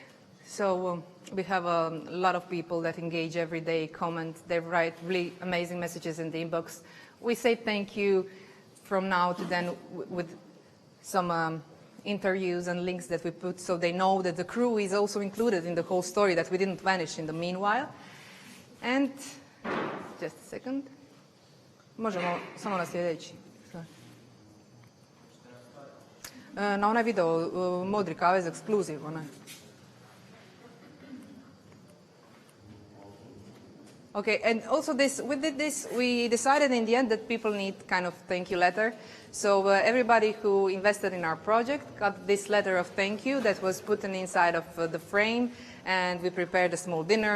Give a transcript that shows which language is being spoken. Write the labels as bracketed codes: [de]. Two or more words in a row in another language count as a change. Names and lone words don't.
[en] So we have a lot of people that engage every day, comment, they write really amazing messages in the inbox. We say thank you from now to then with some interviews and links that we put so they know that the crew is also included in the whole story, that we didn't vanish in the meanwhile. And just a second. [hr] Možemo samo na sljedeći. Na onaj video, modri kavez ekskluziv, onaj. [en] Okay, and also we decided in the end that people need kind of thank you letter. So everybody who invested in our project got this letter of thank you that was put inside of the frame, and we prepared a small dinner.